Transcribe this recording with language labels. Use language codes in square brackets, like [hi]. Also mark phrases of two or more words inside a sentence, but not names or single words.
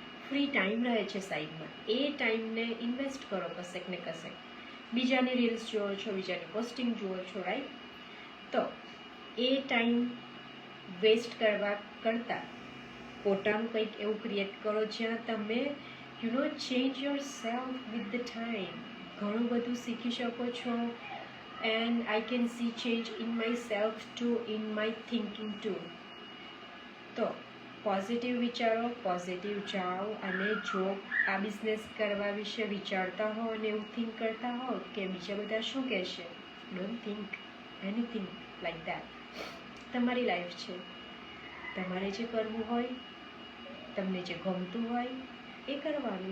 [en] free time [gu] રહે છે સાઈડમાં, એ ટાઈમને ઇન્વેસ્ટ કરો કશેક ને કશેક. બીજાની રીલ્સ જુઓ છો, બીજાની પોસ્ટિંગ જુઓ છો, રાઈટ? તો એ [en] time waste [gu] કરવા કરતાં પોતાનું કંઈક એવું ક્રિએટ કરો જ્યાં તમે [en] change yourself with the time. [gu] ઘણું બધું શીખી શકો છો. [en] And I can see change in myself too, in my thinking too. [gu] તો પોઝિટિવ વિચારો, પોઝિટિવ જાઓ, અને જો આ બિઝનેસ કરવા વિશે વિચારતા હો અને એવું થિંક કરતા હો કે બીજા બધા શું કહેશે, [en] don't think anything like that. [gu] તમારી લાઈફ છે, તમારે જે કરવું હોય, તમને જે ગમતું હોય એ કરવાનું.